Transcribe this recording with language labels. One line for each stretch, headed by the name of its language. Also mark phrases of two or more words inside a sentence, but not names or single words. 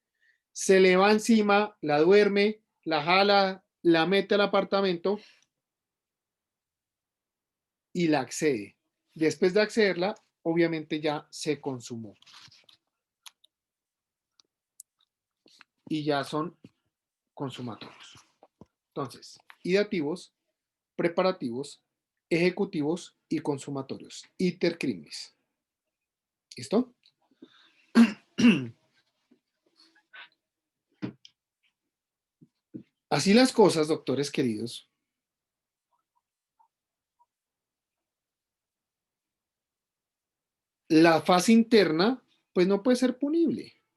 Spanish: Se le va encima, la duerme, la jala, la mete al apartamento y la accede. Después de accederla, obviamente ya se consumó. Y ya son consumatorios. Entonces, ideativos, preparativos, ejecutivos y consumatorios.
Latin: Iter criminis.
Spanish: ¿Listo? Así las cosas, doctores queridos. La fase interna, pues no puede ser punible.